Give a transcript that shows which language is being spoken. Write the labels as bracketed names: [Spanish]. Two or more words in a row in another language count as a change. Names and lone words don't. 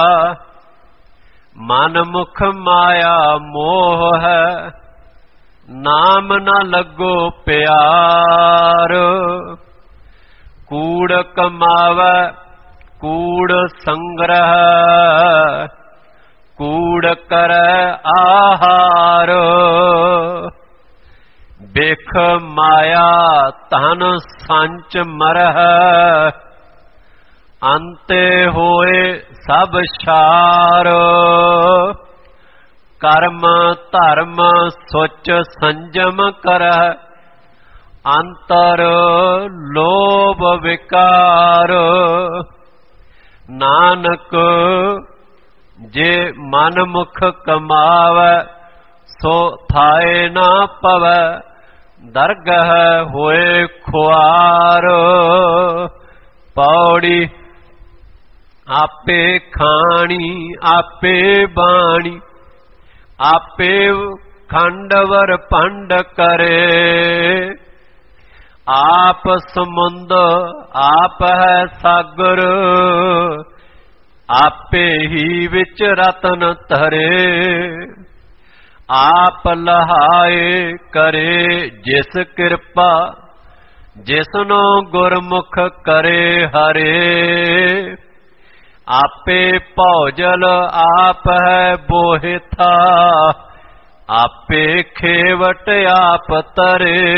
[Punjabi] ਮਨ ਮੁਖ ਮਾਇਆ ਮੋਹ ਹੈ, ਨਾਮ ਨ ਲਗੋ ਪਿਆਰ। ਕੂੜ ਕਮਾਵੈ ਕੂੜ ਸੰਗ੍ਰਹ, ਕੂੜ ਕਰੇ ਆਹਾਰ। ਬਿਖ ਮਾਇਆ ਧਨ ਸੰਚ ਮਰਹ, ਅੰਤੇ ਹੋਏ ਸਭ ਛਾਰ। ਕਰਮ ਧਰਮ ਸੁਚ ਸੰਜਮ ਕਰਹ, ਅੰਤਰ ਲੋਭ ਵਿਕਾਰ। ਨਾਨਕ ਜੇ ਮਨ ਮੁਖ ਕਮਾਵੈ, ਸੋ ਥਾਏ ਨਾ ਪਵੈ, ਦਰਗਹ ਹੋਏ ਖੁਆਰ। ਪਉੜੀ ਆਪੇ ਖਾਣੀ ਆਪੇ ਬਾਣੀ, ਆਪੇ ਖੰਡਵਰ ਪੰਡ ਕਰੇ। ਆਪ ਸਮੁੰਦ ਆਪ ਹੈ ਸਾਗਰ, ਆਪੇ ਹੀ ਵਿਚ ਰਤਨ ਧਰੇ, ਆਪ ਲਹਾਏ ਕਰੇ ਜਿਸ ਕਿਰਪਾ, ਜਿਸਨੋ ਗੁਰਮੁਖ ਕਰੇ ਹਰੇ। ਆਪੇ ਭਉਜਲ ਆਪ ਹੈ ਬੋਹੇ ਥਾ, ਆਪੇ ਖੇਵਟ ਆਪ ਤਰੇ।